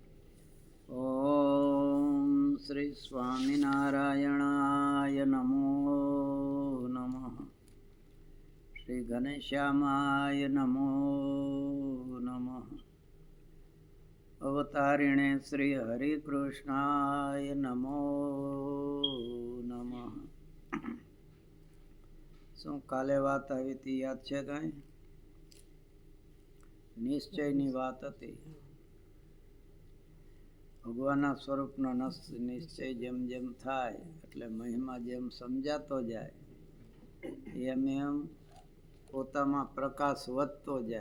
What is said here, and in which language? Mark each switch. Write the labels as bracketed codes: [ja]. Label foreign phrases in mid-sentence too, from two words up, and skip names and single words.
[sa] ओम श्री स्वामिनारायणाय नमो नमः। श्री घनश्यामाय नमो नमः। अवतारिणे श्री हरिकृष्णाय नमो नमः। [gu] શું કાલે વાત આવી હતી યાદ છે કાંઈ? નિશ્ચયની વાત હતી. ભગવાનના સ્વરૂપનો નિશ્ચય જેમ જેમ થાય એટલે મહિમા જેમ સમજાતો જાય એમ એમ પોતામાં પ્રકાશ વધતો જાય.